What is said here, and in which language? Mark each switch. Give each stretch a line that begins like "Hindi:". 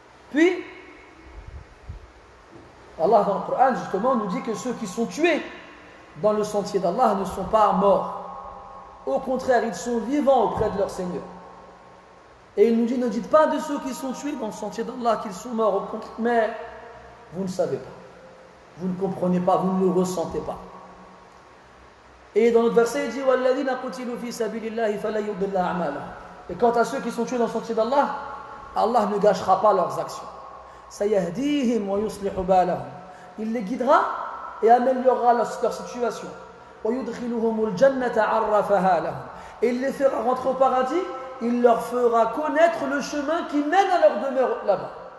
French: Puis, Allah dans le Coran justement nous dit que ceux qui sont tués dans le sentier d'Allah ne sont pas morts. Au contraire, ils sont vivants auprès de leur Seigneur. Et il nous dit: ne dites pas de ceux qui sont tués dans le sentier d'Allah qu'ils sont morts, mais vous ne savez pas, vous ne comprenez pas, vous ne le ressentez pas. Et dans notre verset, il dit:
Arabic: وَالَّذِينَ قُتِلُوا فِي سَبِيلِ اللَّهِ فَلَا يُضِلَّ أَعْمَالَهُمْ.
French: Et quant à ceux qui sont tués dans le sentier d'Allah, Allah ne gâchera pas leurs actions.
Arabic: سَيَهْدِيهِمْ وَيُصْلِحُ بَالَهُمْ.
French: Il les guidera et améliorera leur situation.
Arabic: وَيُدْخِلُهُمُ الْجَنَّةَ عَرَّفَهَا لَهُمْ.
French: Et il les fera rentrer au paradis, il leur fera connaître le chemin qui mène à leur demeure là-bas.